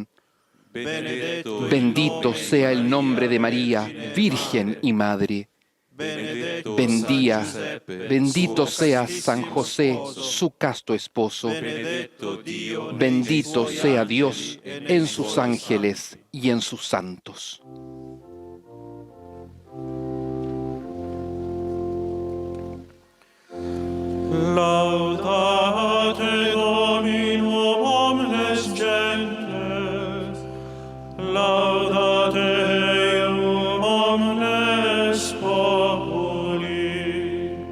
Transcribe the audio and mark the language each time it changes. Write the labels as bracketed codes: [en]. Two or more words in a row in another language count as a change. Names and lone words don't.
[es] Bendito sea el nombre de María, Virgen y Madre. Bendito sea San José, su casto esposo. Bendito sea Dios en sus ángeles y en sus santos. [la] Laudate Dominum omnes gentes, laudate Deum omnes populi,